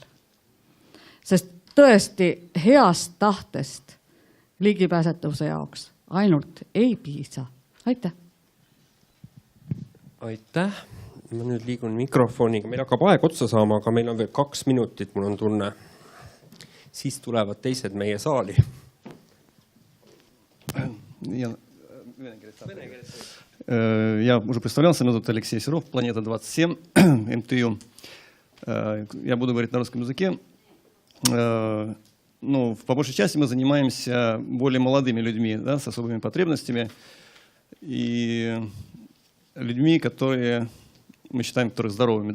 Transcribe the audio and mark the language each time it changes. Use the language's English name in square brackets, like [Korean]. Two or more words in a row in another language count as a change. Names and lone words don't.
[Estonian] Sest tõesti heast tahtest ligipääsetavuse jaoks ainult ei piisa. Aitäh! Aitäh! Ma nüüd liigun mikrofoniga. Meil hakkab aeg otsa saama, aga meil on veel 2 minutit, mul on tunne. Siis tulevad teised meie saali. [Russian] Я уже представлялся, меня зовут Алексей Серов, Планета 27, МТЮ. Я буду говорить на русском языке. Ну, по большей части мы занимаемся более молодыми людьми, да, с особыми потребностями и людьми, которые мы считаем, которые здоровыми.